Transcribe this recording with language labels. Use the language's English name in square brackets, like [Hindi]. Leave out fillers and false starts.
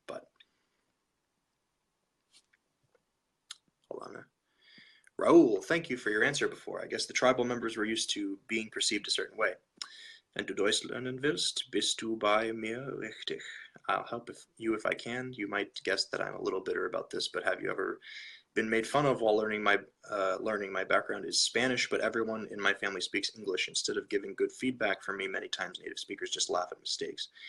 [English] But hold on. Raul, thank you for your answer before. I guess the tribal members were used to being perceived a certain way. [German] And du Deutsch lernen willst, bist du bei mir richtig. [English] I'll help you if I can. You might guess that I'm a little bitter about this, but have you ever been made fun of while learning? My background is Spanish, but everyone in my family speaks English. Instead of giving good feedback from me, many times native speakers just laugh at mistakes.